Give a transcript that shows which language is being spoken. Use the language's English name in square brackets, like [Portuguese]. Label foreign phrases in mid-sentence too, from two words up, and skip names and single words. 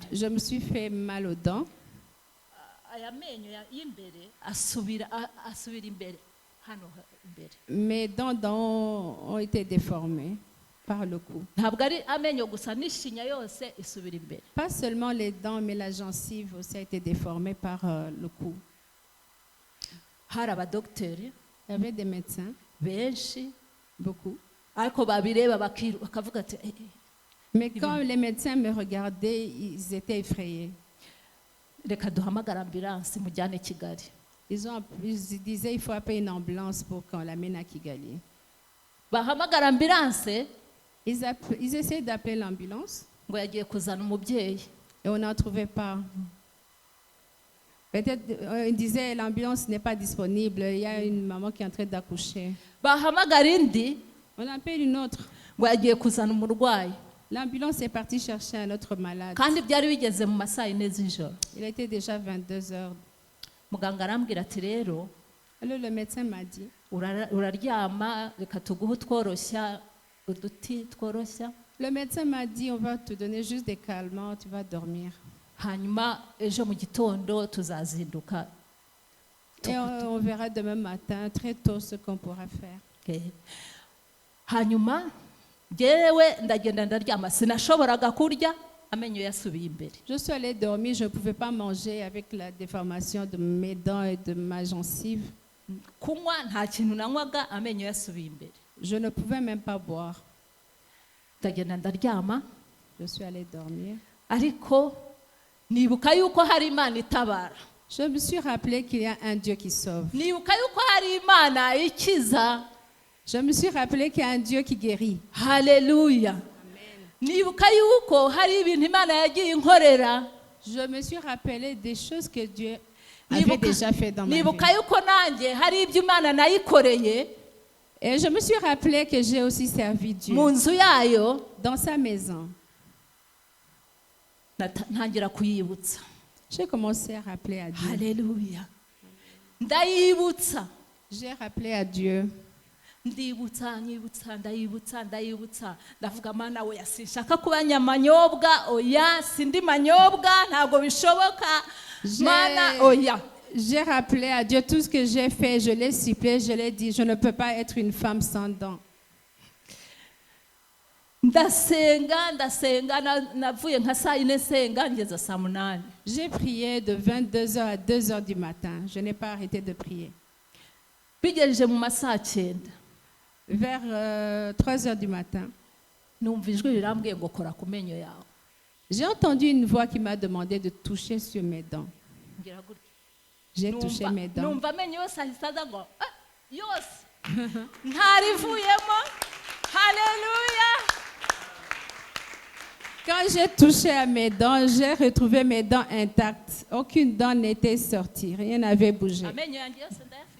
[French] Je me suis fait mal aux dents. [Kinyarwanda] Aya menyo y'imbere asubira imbere hano imbere. [French] Mes dents ont été déformées par le coup. [Kinyarwanda] Ntabwo ari amenyo gusa, n'ishinya yose isubira imbere. [French] Pas seulement les dents, mais la gencive aussi a été déformée par le coup. [Kinyarwanda] Hari abadogiteri [French] Il y avait des médecins, [Kinyarwanda] benshi, [French] beaucoup. [Kinyarwanda] ariko babireba bakavuga ati [French] Mais quand les médecins me regardaient, ils étaient effrayés. [Kinyarwanda] reka duhamagara ambulance mujyane Kigali. [French] Ils disaient il faut appeler une ambulance pour qu'on l'amène à Kigali. [Kinyarwanda] Bahamagara ambulance [French] Ils essaient d'appeler l'ambulance [Kinyarwanda] ngo yagiye kuzana umubyeyi. [French] et on n'en trouvait pas. Peut-être, ils disaient l'ambulance n'est pas disponible, il y a une maman qui est en train d'accoucher. [Kinyarwanda] Bahamagara indi [French] On appelle une autre. [Kinyarwanda] ngo yagiye kuzana umurwayi, [French] L'ambulance est partie chercher un autre malade. [Kinyarwanda] kandi byari bigeze mu masaa 4 z'ijoro. [French] Il était déjà 22 heures. [Kinyarwanda] Muganga arambwira ati rero [French] Alors le médecin m'a dit, [Kinyarwanda] uraryama, reka tuguhe utworoshya uduti tworoshya. [French] Le médecin m'a dit, on va te donner juste des calmants, tu vas dormir. [Kinyarwanda] Hanyuma ejo mu gitondo tuzazinduka. [French] Et on verra demain matin, très tôt, ce qu'on pourra faire. Okay. [Kinyarwanda] Hanyuma jyewe ndagenda ndaryama, sinashoboraga kurya, amenyo yasubiye imbere. [French] Je suis allée dormir, je ne pouvais pas manger avec la déformation de mes dents et de ma gencive. [Kinyarwanda] Kunywa nta kintu nanywaga, amenyo yasubiye imbere. [French] Je ne pouvais même pas boire. [Kinyarwanda] Ndagenda ndaryama, [French] Je suis allée dormir. [Kinyarwanda] ariko nibuka yuko hari Imana itabara. [French] Je me suis rappelé qu'il y a un Dieu qui sauve. [Kinyarwanda] Nibuka yuko hari Imana ikiza. [French] Je me suis rappelé qu'il y a un Dieu qui guérit. [Kinyarwanda] Haleluya. Nibuka yuko hari ibintu Imana yagiye inkorera. [French] Je me suis rappelé des choses que Dieu avait déjà fait dans ma vie. [Kinyarwanda] Nibuka yuko nanjye hari ibyo Imana nayikoreye. [French] Et je me suis rappelé que j'ai aussi servi Dieu [Kinyarwanda] Mu nzu yayo, [French] dans sa maison. [Kinyarwanda] ntangira kuyibutsa. [French] J'ai commencé à rappeler à Dieu. [Kinyarwanda] Haleluya. Ndayibutsa. [French] J'ai rappelé à Dieu. [Kinyarwanda] Ndibutsa, nyibutsa, ndayibutsa. Ndavuga Mana we, sinshaka kuba nyamanyobwa, oya, sindi manyobwa, ntabwo bishoboka. Mana, oya. [French] J'ai rappelé à Dieu tout ce que j'ai fait, je l'ai supplié, je l'ai dit, je ne peux pas être une femme sans dents. [Kinyarwanda] Ndasenga, navuye nka saa yine nsenga ngeza saa munani. [French] J'ai prié de 22h à 2h du matin. Je n'ai pas arrêté de prier. [Kinyarwanda] Bigejeje mu masaa 9. [French] Vers 3h du matin, [Kinyarwanda] Numva ijwi rirambwiye ngo kora ku menyo yawe. [French] j'ai entendu une voix qui m'a demandé de toucher sur mes dents. [Kinyarwanda] Ngira gutya. [French] J'ai touché mes dents. [Kinyarwanda] Numva amenyo yose ahise aza ngo yose ntarivuyemo. Haleluya. [French] Quand j'ai touché à mes dents, j'ai retrouvé mes dents intactes. Aucune dent n'était sortie, rien n'avait bougé. [Kinyarwanda] Amenyo yanjye yose ndayafite.